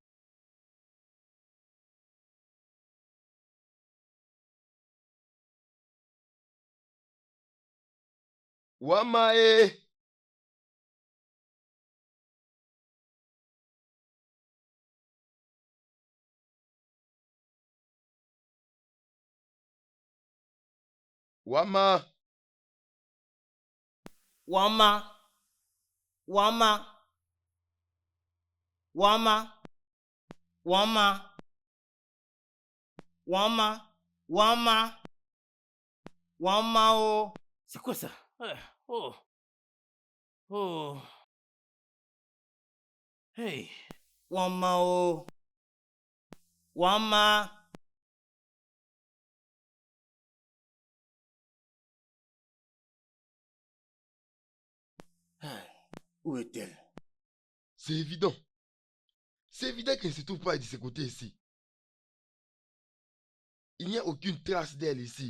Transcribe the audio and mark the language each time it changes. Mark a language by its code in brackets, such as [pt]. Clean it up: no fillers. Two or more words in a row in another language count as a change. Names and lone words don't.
[fr] Wama Wama. Wama. Wama. Wama. Wama. Wama. Wama. Wama oh. C'est quoi ça? Oh. Oh. Hey. Wama oh. Wama. Où est-elle? C'est évident. C'est évident qu'elle ne se trouve pas de ce côté ici. Il n'y a aucune trace d'elle ici.